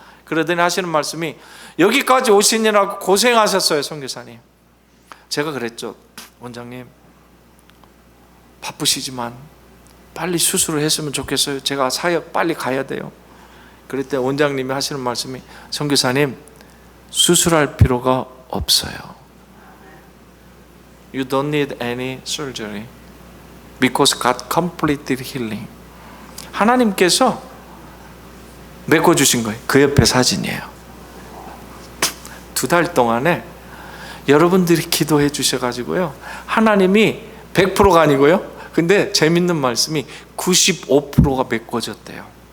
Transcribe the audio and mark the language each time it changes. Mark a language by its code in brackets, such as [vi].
[ko] 그러더니 하시는 말씀이 여기까지 오시느라고 고생하셨어요 선교사님. 제가 그랬죠. 원장님 바쁘시지만 빨리 수술을 했으면 좋겠어요. 제가 사역 빨리 가야 돼요. 그랬더니 원장님이 하시는 말씀이 선교사님 수술할 필요가 없어요. [en] You don't need any surgery because God completed healing. [ko] 하나님께서 메꿔주신 거예요. 그 옆에 사진이에요. 2달 동안에 여러분들이 기도해 주셔가지고요 하나님이 100%가 아니고요 근데 재밌는 말씀이 95%가 메꿔졌대요.